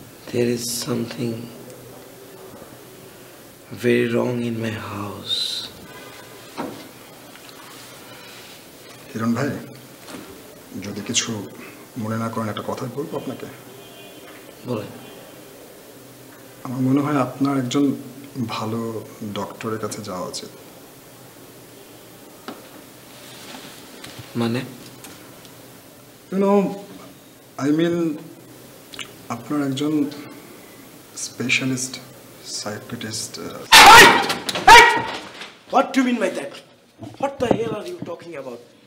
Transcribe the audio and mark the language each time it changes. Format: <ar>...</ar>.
<en>There is something very wrong in my house.</en> <bn>Hiran ভাই, যদি কিছু মনে না করেন একটা কথা বলবো আপনাকে। বলেন। আমার মনে হয় আপনার একজন ভালো ডক্টরের কাছে যাওয়া উচিত। মানে?</bn> <en>you know I mean</en> <bn>আপনার একজন specialist psychiatrist.</bn> <en>What do you mean by that? What the hell are you talking about?</en>